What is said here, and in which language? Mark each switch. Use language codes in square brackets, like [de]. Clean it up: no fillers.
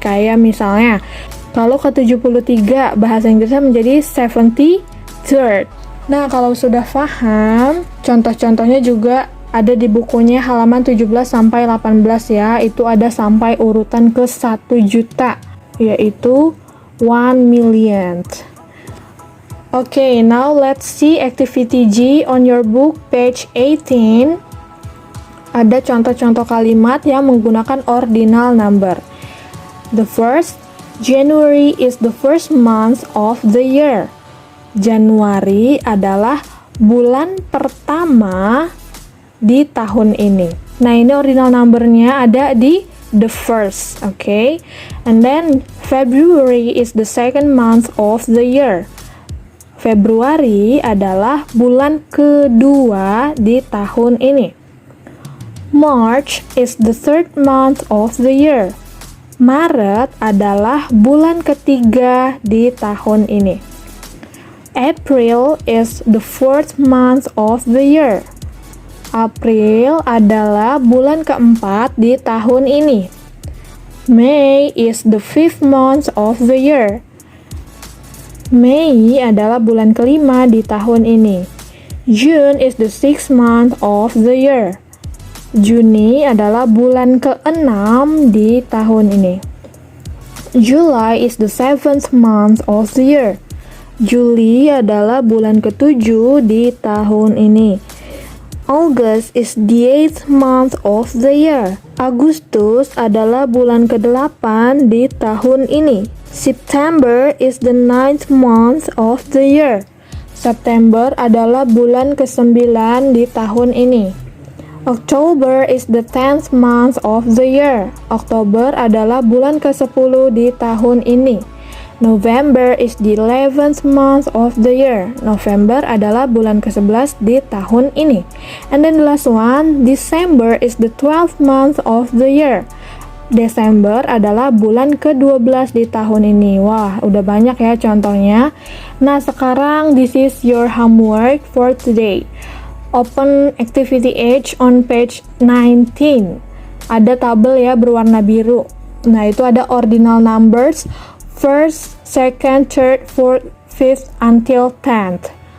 [id] Kayak misalnya kalau ke-73 bahasa Inggrisnya menjadi 73rd. Nah, kalau sudah paham, contoh-contohnya juga ada di bukunya halaman 17 sampai 18 ya. Itu ada sampai urutan ke 1 juta, yaitu 1 million. [en] Okay, now let's see activity G on your book page 18. [id] Ada contoh-contoh kalimat yang menggunakan ordinal number. [en] The first, January is the first month of the year. [id] Januari adalah bulan pertama di tahun ini. Nah, ini ordinal numbernya ada di the first, okay? [en] And then February is the second month of the year. [id] Februari adalah bulan kedua di tahun ini. [en] March is the third month of the year. [id] Maret adalah bulan ketiga di tahun ini. [en] April is the fourth month of the year. [id] April adalah bulan keempat di tahun ini. [en] May is the fifth month of the year. [id] Mei adalah bulan kelima di tahun ini. [en] June is the sixth month of the year. [id] Juni adalah bulan ke-6 di tahun ini. [en] July is the seventh month of the year. [id] Juli adalah bulan ke-7 di tahun ini. [en] August is the eighth month of the year. [id] Agustus adalah bulan ke-8 di tahun ini. [en] September is the ninth month of the year. [id] September adalah bulan ke-9 di tahun ini. [en] October is the 10th month of the year. [id] Oktober adalah bulan ke-10 di tahun ini. [en] November is the 11th month of the year. [id] November adalah bulan ke-11 di tahun ini. [en] And then the last one, December is the 12th month of the year. [id] Desember adalah bulan ke-12 di tahun ini. Wah, udah banyak ya contohnya. Nah, sekarang [en] this is your homework for today. Open activity H on page 19. [id] Ada tabel ya berwarna biru. Nah, itu ada ordinal numbers [en] first, second, third, fourth, fifth, until 10th.